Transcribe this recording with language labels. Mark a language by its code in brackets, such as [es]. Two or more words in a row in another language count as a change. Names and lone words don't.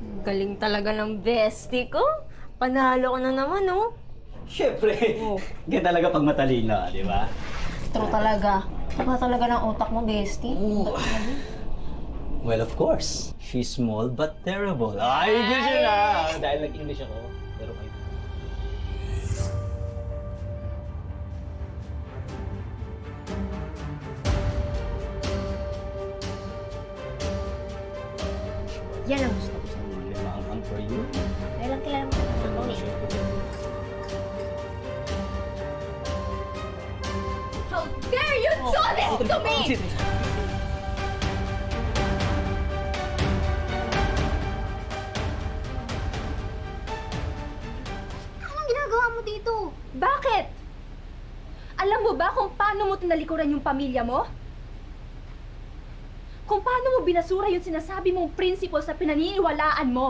[tl] Galing talaga ng bestie ko. Panalo ko na naman, oh. Siyempre, ganyan talaga pag matalino, di ba? True talaga. Saka talaga ng utak mo, bestie. [en] Well, of course. She's small but terrible. [tl] Ay, gusto na! Dahil nag-English ako. Pero kayo. Yan ang gusto ko sa'yo. Limang [en] for you. [tl] Kaya lang kilala mo sa Tony. [en] How dare you do this to me! [tl] Anong ginagawa mo dito? Bakit? Alam mo ba kung paano mo tinalikuran yung pamilya mo? Kung paano mo binasura yung sinasabi mong principle sa pinaniniwalaan mo?